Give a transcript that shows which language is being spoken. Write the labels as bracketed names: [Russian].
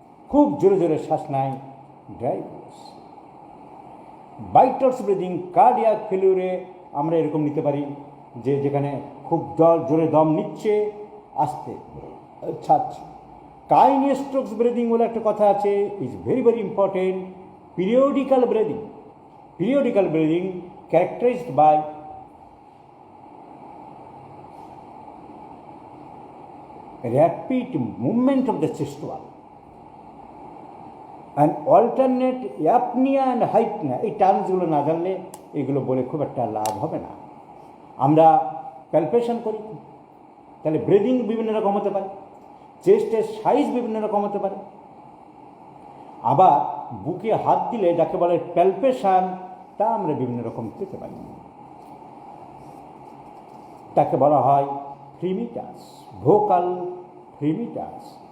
[Bangla] খুব জোরে জোরে শ্বাস নেয়, ড্রাই প্লুরিসি। বাইটর্স ব্রিদিং, কার্ডিয়াক ফেলিউরে আমরা এরকম নিতে পারি যে যেখানে খুব জোরে দম নিচ্ছে, আস্তে ছাড়ছে। কাইনেস্ট্রোকস ব্রিদিং বলে একটা কথা আছে, [English] Is very very important. Periodical breathing, periodical breathing characterized by rapid movement of the chest wall and alternate apnea and hypnea। [Bangla] এই টার্মসগুলো না জানলে এগুলো বলে খুব একটা লাভ হবে না। আমরা প্যালপেশন করি, তাহলে ব্রিদিং বিভিন্ন রকম হতে পারে, চেস্টের সাইজ বিভিন্ন রকম হতে পারে। আবার বুকে হাত দিলে যাকে বলে প্যালপেশন, তা আমরা বিভিন্ন রকম পেতে পারি, তাকে বলা হয় ফ্রিমিটাস, ভোকাল ফ্রিমিটাস।